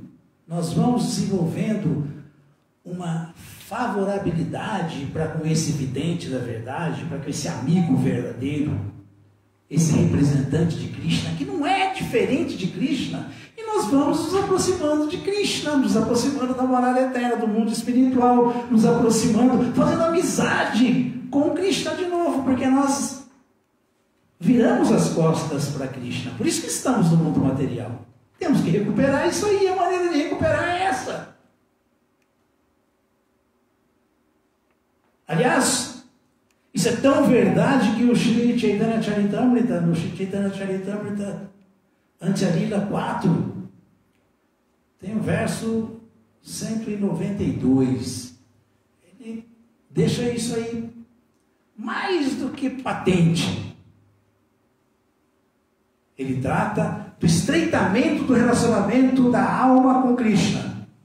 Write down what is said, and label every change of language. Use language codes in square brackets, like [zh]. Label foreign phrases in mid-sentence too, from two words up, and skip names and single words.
[pt] Nós vamos desenvolvendo uma favorabilidade para com esse vidente da verdade, para com esse amigo verdadeiro, esse representante de Krishna, que não é diferente de Krishna, e nós vamos nos aproximando de Krishna, nos aproximando da morada eterna, do mundo espiritual, nos aproximando, fazendo amizade com Krishna de novo, porque nós viramos as costas para Krishna, por isso que estamos no mundo material. Temos que recuperar isso aí, a maneira de recuperar é essa. Aliás, isso é tão verdade que o Shri Chaitanya Charitamrita, no Shri Chaitanya Charitamrita, Antya-lila 4, tem o verso 192. Ele deixa isso aí mais do que patente. Ele trata do estreitamento do relacionamento da alma com Krishna.